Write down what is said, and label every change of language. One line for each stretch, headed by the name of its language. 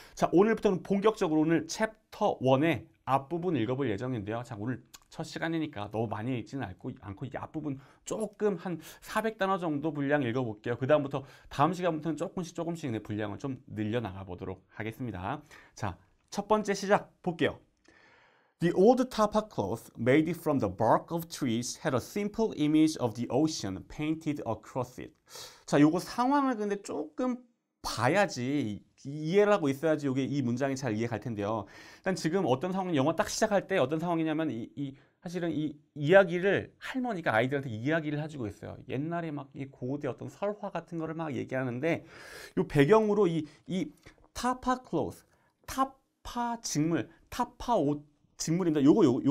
Korean: 자, 오늘부터는 본격적으로 오늘 챕터 1의 앞부분 읽어볼 예정인데요. 자, 오늘 첫 시간이니까 너무 많이 읽지는 않고 이 앞부분 조금 한 400단어 정도 분량 읽어볼게요. 그 다음부터 다음 시간부터는 조금씩 분량을 좀 늘려나가 보도록 하겠습니다. 자, 첫 번째 시작 볼게요.
English: The old tapa cloth made from the bark of trees had a simple image of the ocean painted across it.
Korean: 자, 요거 상황을 근데 조금 봐야지 이해를 하고 있어야지 이 문장이 잘 이해 갈 텐데요. 일단 지금 어떤 상황이 영어 딱 시작할 때 어떤 상황이냐면 사실은 이 이야기를 할머니가 아이들한테 이야기를 해주고 있어요. 옛날에 막 이 고대 어떤 설화 같은 거를 막 얘기하는데 요 배경으로 이 타파 클로스, 타파 직물, 타파 옷 직물입니다. 요거.